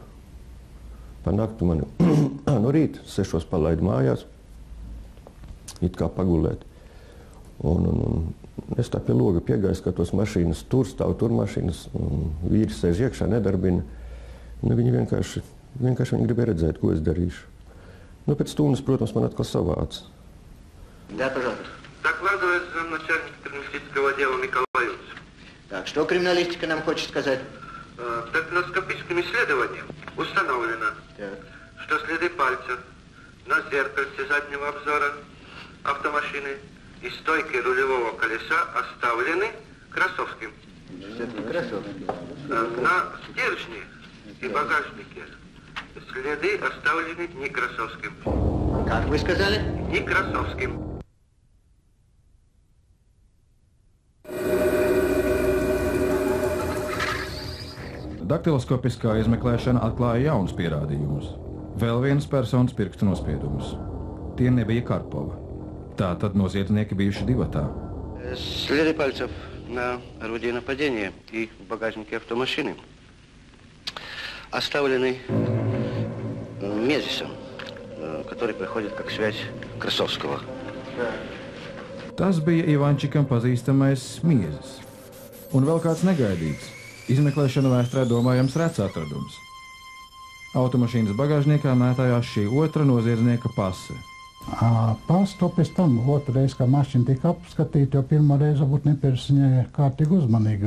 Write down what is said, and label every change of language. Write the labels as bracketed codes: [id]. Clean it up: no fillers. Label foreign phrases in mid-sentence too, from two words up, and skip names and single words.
[lv] Pa nakti mani no rīta 6 palaidu mājās, it kā pagulēt. Un es tā pie loga piegāju, skatos mašīnas, tur stāv tur mašīnas, vīri sēž iekšā, nedarbina. Viņi vienkārši viņi gribēja redzēt, ko es darīšu. Ну, пēc stundas, protams, man atkal savāca. [ru] Да, пожалуйста. Докладывает замначальник криминалистического отдела Николаевич. Так, что криминалистика нам хочет сказать? Дактилоскопическим исследованием установлено, что следы пальцев на зеркальце заднего обзора автомашины и стойки рулевого колеса оставлены Красовским. Красовский. На стержне и багажнике следы оставлены не Красовским. Как вы сказали? Не Красовским. [lv] Daktiloskopiskā izmeklēšana atklāja jaunus pierādījumus. Vēl vienas personas pirkstu nospiedumus. Tie nebija Karpova. Tā tad noziedznieki bijuši divatā. [ru] Следы пальцев на орудии нападения и в багажнике автомашины оставлены Мезисом, который приходит как связь Красовского. [lv] Tas bija Ivančikam pazīstamais Miezis. Un vēl kāds negaidīts. Izmeklēšana vēsturē domājams rets atradums. Automašīnas bagāžniekā mētājās šī otra noziedznieka pase. Pastu pēc tam otru reizi, kad mašīna tika apskatīta, jo pirmo reizi varbūt nepieris viņai kārtīgi uzmanīgi.